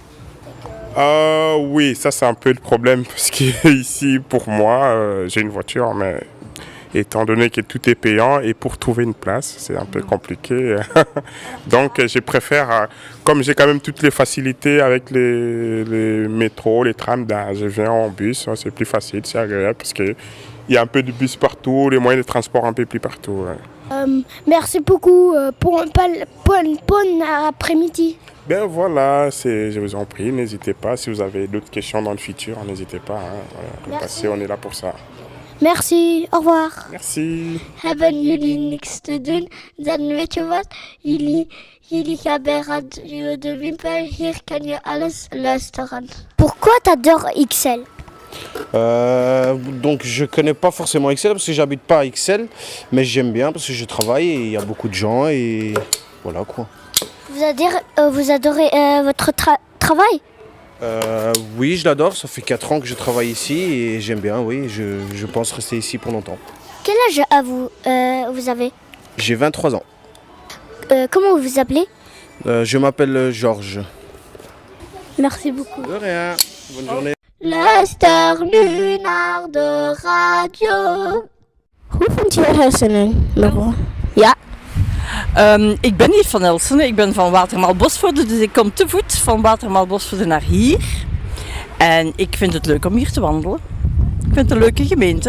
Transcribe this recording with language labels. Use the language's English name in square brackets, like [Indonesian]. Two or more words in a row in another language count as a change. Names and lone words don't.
[French] Oui, ça c'est un peu le problème parce que ici pour moi j'ai une voiture mais étant donné que tout est payant et pour trouver une place c'est un peu compliqué donc je préfère comme j'ai quand même toutes les facilités avec les métros, les trams, je viens en bus, c'est plus facile, c'est agréable parce qu'il y a un peu de bus partout, les moyens de transport un peu plus partout. Merci beaucoup pour un bon après-midi. Ben voilà, je vous en prie, n'hésitez pas. Si vous avez d'autres questions dans le futur, n'hésitez pas. Hein. Parce on est là pour ça. Merci, au revoir. Merci. [Dutch] Hebben jullie niks te doen, dan weet je wat? Jullie gaan bij Radio de Wimpel, hier kan je alles luisteren. [French] Pourquoi t'adores XL? Donc je connais pas forcément XL parce que j'habite pas à XL, mais j'aime bien parce que je travaille et il y a beaucoup de gens et voilà quoi. Vous adorez votre travail? Oui, je l'adore. Ça fait 4 ans que je travaille ici et j'aime bien, oui. Je pense rester ici pour longtemps. Quel âge vous avez? J'ai 23 ans. Comment vous vous appelez? Je m'appelle Georges. Merci beaucoup. De rien. Bonne journée. [Dutch] Luister nu naar de radio. Hoe vind je hersenen, mevrouw? Ja. Ik ben niet van Elsene, ik ben van Watermaal-Bosvoorde, dus ik kom te voet van Watermaal-Bosvoorde naar hier. En ik vind het leuk om hier te wandelen. Ik vind het een leuke gemeente.